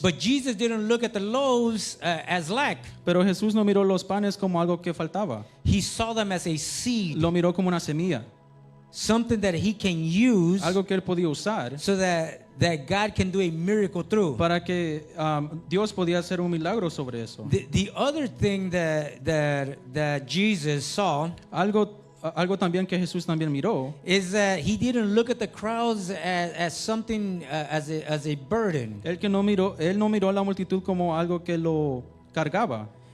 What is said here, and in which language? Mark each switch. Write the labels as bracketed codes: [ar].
[en] But Jesus didn't look at the loaves as lack. [es] Pero Jesús no miró los panes como algo que faltaba. [en] He saw them as a seed, [es] Lo miró como una semilla. [en] something that he can use [es] Algo que él podía usar [en] so that God can do a miracle through. [es] para que Dios podía hacer un milagro sobre eso. [en] The other thing that Jesus saw [es] Algo también que Jesús también miró [en] is that he didn't look at the crowds as something as a burden. [es] él no miró a la multitud como algo que lo cargaba.